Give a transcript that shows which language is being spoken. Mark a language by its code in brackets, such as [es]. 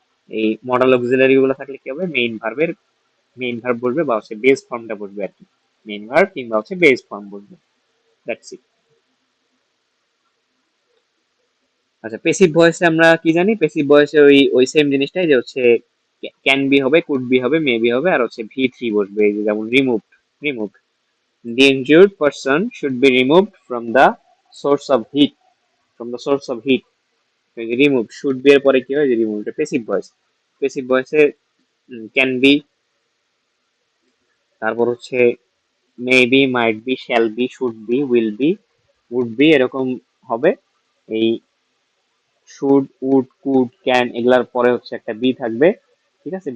[bn] এই modal auxiliary গুলো থাকলে কি হবে? মেইন ভার্ব বলবে বা হচ্ছে বেস ফর্মটা বসবে আর কি, মেইন ভার্ব কিংবা হচ্ছে বেস ফর্ম বসবে, [en] That's it. [bn] আচ্ছা, পেসিভ ভয়েসে আমরা কি জানি? পেসিভ ভয়েসে ওই ওই সেম জিনিসটাই, যে হচ্ছে ক্যান বি হবে, কুড বি হবে, মে বি হবে, আর হচ্ছে ভি3 বসবে, এই যে যেমন remove, remove. [en] The injured person should be removed from the source of heat, from the source of heat. [bn] Remove, should be এর পরে কি হয়? যে রিমুভ, এটা passive voice. Passive ভয়েসে can be, তারপর হচ্ছে may be, might be, shall be, should be, will be, would be, এরকম হবে। এই শুড, উড, কুড, ক্যান এগুলার পরে হচ্ছে একটা বি থাকবে, ঠিক আছে?